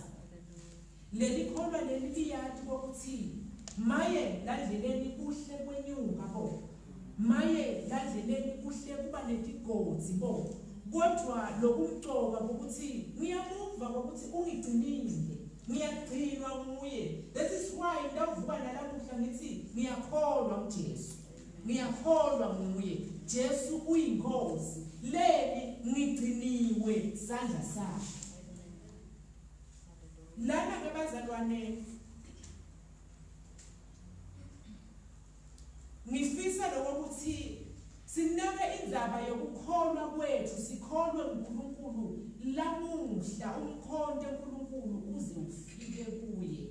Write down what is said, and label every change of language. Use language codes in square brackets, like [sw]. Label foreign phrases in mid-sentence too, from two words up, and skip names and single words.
[ss] Leli kholwa leli liyathi ukuthi maye ladleleni kuhle kwenyuka bo, maye ladleleni kuhle kuba netigodzi bo, kodwa lokumcoka ukuthi ngiyamuva ukuthi ungigcinile, ngiyagcinwa nguye. [en] That is why [ss] ndavuka nalamuhla ngithi ngiyakholwa kuJesu, ngiyakholwa nguye. Jesu uyinkosi, leli ngigciniwe sandla sakhe. Lana ngabazalwane ngifisa lokuthi sinake indaba yokukholwa kwethu, sikholwe uNkulunkulu lamuhla, umkhonto uNkulunkulu uze ufike kuye.